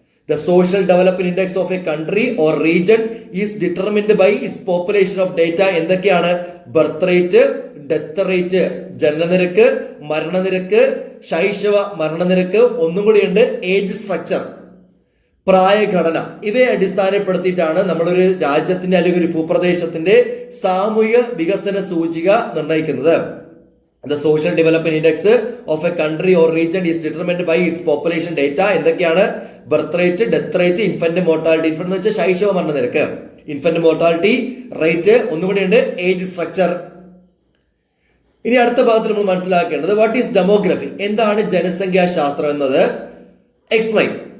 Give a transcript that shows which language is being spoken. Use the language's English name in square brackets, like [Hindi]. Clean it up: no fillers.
[English] The social development index of a country or region is determined by its population of data. [Malayalam] എന്തൊക്കെയാണ്? Birth rate, death rate, ജനനനിരക്ക്, മരണനിരക്ക്, ശൈശവ മരണനിരക്ക്. ഒന്നും കൂടിയുണ്ട്, age structure, പ്രായഘടന. ഇവയെ അടിസ്ഥാനപ്പെടുത്തിയിട്ടാണ് നമ്മളൊരു രാജ്യത്തിന്റെ അല്ലെങ്കിൽ ഒരു ഭൂപ്രദേശത്തിന്റെ സാമൂഹിക വികസന സൂചിക നിർണ്ണയിക്കുന്നത്. [English] The social development index of a country or region is determined by its population data. [Malayalam] എന്തൊക്കെയാണ്? Birth rate, death rate, infant mortality. Infant എന്ന് വെച്ചാൽ ശൈശവ മരണ നിരക്ക്, ഇൻഫന്റ് മോർട്ടാലിറ്റി റേറ്റ്. ഒന്നുകൂടി ഉണ്ട്, ഏജ് സ്ട്രക്ചർ. ഇനി അടുത്ത ഭാഗത്തിൽ നമ്മൾ മനസ്സിലാക്കേണ്ടത്, [English] What is demography? [Malayalam] എന്താണ് ജനസംഖ്യാ ശാസ്ത്രം എന്നത്? എക്സ്പ്ലെയിൻ.